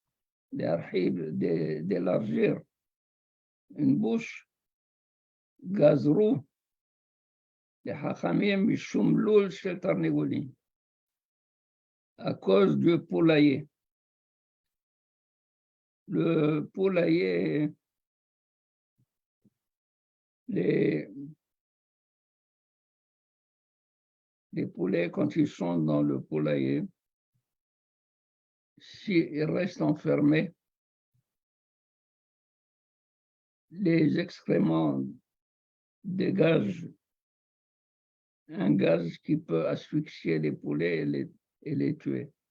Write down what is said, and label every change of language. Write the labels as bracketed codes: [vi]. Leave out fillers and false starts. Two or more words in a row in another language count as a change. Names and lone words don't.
[fr] d'élargir une bouche, gazrou, les hachamim [he] משום לול של תרנגולים, [fr] à cause du poulailler. Le poulailler, les poulets, quand ils sont dans le poulailler, s'il reste enfermé, les excréments dégagent un gaz qui peut asphyxier les poulets et les tuer.